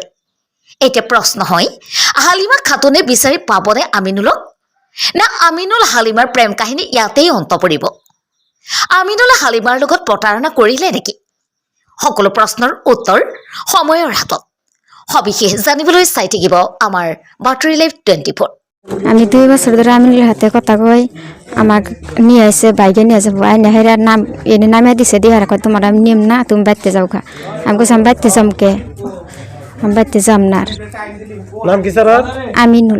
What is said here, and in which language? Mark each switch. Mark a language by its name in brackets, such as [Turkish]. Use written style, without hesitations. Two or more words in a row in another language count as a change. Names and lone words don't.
[Assamese] এতিয়া প্ৰশ্ন হয়, হালিমা খাতুনে বিচাৰি পাবনে আমিনুলক? না আমিনুল হালিমাৰ প্ৰেম কাহিনী ইয়াতেই অন্ত পৰিব? আমিনুলে হালিমাৰ লগত প্ৰতাৰণা কৰিলে নেকি? সকলো প্ৰশ্নৰ উত্তৰ সময়ৰ হাতত। সবিশেষ জানিবলৈ চাই থাকিব আমাৰ বাতৰি লাইভ 24। [Bangla] আমি 2 বছর ধরে আমিনুলের হাতে কথা কই, আমাক নিয়ে আসে বাইকে নিয়ে আসে নেহেরা নাম এনে নামে দিছে দিয়ে কয় তোমার আমি নিম না, তুমি বাইতে যাও খা। আমি কইছি আমি বাইতে যাম কে, আমি বাইতে যাম না। নাম কি স্যার? আমিনুল,